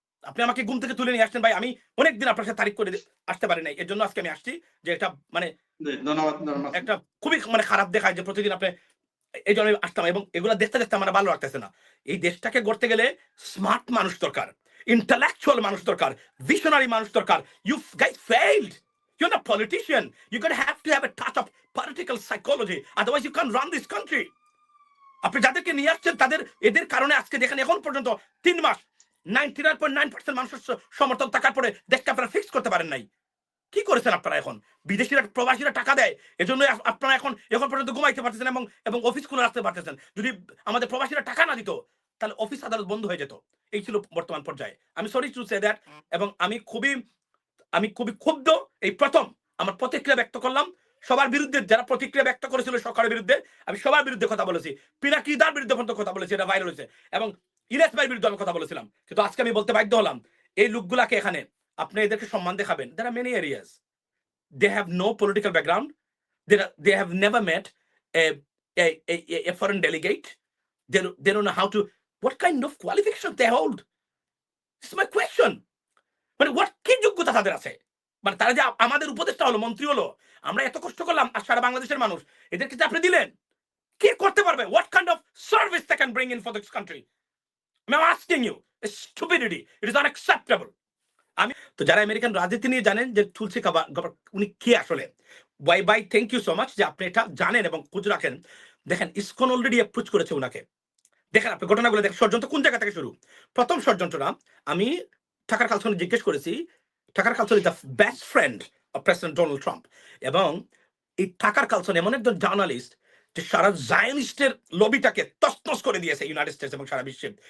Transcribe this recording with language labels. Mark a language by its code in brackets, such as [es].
[bn] আপনি আমাকে ঘুম থেকে তুলে নিয়ে আসছেন ভাই। আমি অনেকদিন আপনার সাথে তারিখ করে আসতে পারি নাই, এর জন্য আজকে আমি আসছি। যে এটা মানে একটা খুবই মানে খারাপ দেখায় যে প্রতিদিন আপনি, এই জন্য আসতাম। এবং এগুলো দেখতে দেখতে আমার ভালো লাগতেছে না। এই দেশটাকে গড়তে গেলে স্মার্ট মানুষ দরকার, ইন্টেলেকচুয়াল মানুষ দরকার, ভিশনারি মানুষ দরকার। [en] You guys failed. You're not a politician. You're going to have a touch of political psychology. Otherwise, you can't run this country. [bn] আপনি যাদেরকে নিয়ে আসছেন এদের কারণে আজকে দেখেন এখন পর্যন্ত 3 মাস 99.9% মানুষের সমর্থন থাকার পরে দেশকে আপনারা ফিক্স করতে পারেন নাই। কি করেছেন আপনারা? এখন বিদেশিরা, প্রবাসীরা টাকা দেয়, এজন্য আপনারা এখন পর্যন্ত ঘুমাইতে পারতেছেন এবং অফিস খুলে রাখতে পারতেছেন। যদি আমাদের প্রবাসীরা টাকা না দিত, তাহলে অফিস আদালত বন্ধ হয়ে যেত। এই ছিল বর্তমান পর্যায়ে। আমি [en] Sorry to say that. [bn] এবং আমি খুবই ক্ষুব্ধ। এই প্রথম আমার প্রতিক্রিয়া ব্যক্ত করলাম, সবার বিরুদ্ধে যারা প্রতিক্রিয়া ব্যক্ত করেছিল সরকারের বিরুদ্ধে, আমি সবার বিরুদ্ধে কথা বলেছি, পিনাকিদার বিরুদ্ধে পর্যন্ত কথা বলেছি, এটা ভাইরাল হয়েছে, এবং ইলিয়াস ভাইয়ের বিরুদ্ধে আমি কথা বলেছিলাম। কিন্তু আজকে আমি বলতে বাধ্য হলাম, এই লোকগুলাকে এখানে আপনি এদেরকে সম্মান দেখাবেন। [en] There are many areas. They have no political background. They have never met a, a foreign delegate. They don't know how to, what kind of qualifications they hold. This is my question. [bn] মানে what কি যোগ্যতা তাদের আছে? মানে তারা যে আমাদের উপদেষ্টা হলো, মন্ত্রী হলো, আমরা এত কষ্ট করলাম আর সারা বাংলাদেশের মানুষ এদেরকে যে আপনি দিলেন, কি করতে পারবে? [en] What kind of service they can bring in for this country? I'm asking you. It's stupidity. It is unacceptable. [bn] আমি তো যারা আমেরিকান রাজনীতি নিয়ে জানেন যে তুলসী গাবার্ড উনি কে আসলে, bye [en] thank you so much [bn] যে আপনি এটা জানেন এবং খোঁজ রাখেন। দেখেন ইসকন অলরেডি অ্যাপ্রোচ করেছে উনাকে। দেখেন আপনি ঘটনাগুলো দেখেন, ষড়যন্ত্র কোন জায়গা থেকে শুরু। প্রথম ষড়যন্ত্রটা আমি টাকার কালসন জিজ্ঞেস করেছি, টাকার Carlsen [en] is the best friend of president [bn] Donald Trump, এবং এই টাকার কালসন এমন একজন জার্নালিস্ট যে সারা জায়নিস্টের লবিটাকে তছনছ করে দিয়েছে ইউনাইটেড স্টেটস এবং সারা বিশ্বে।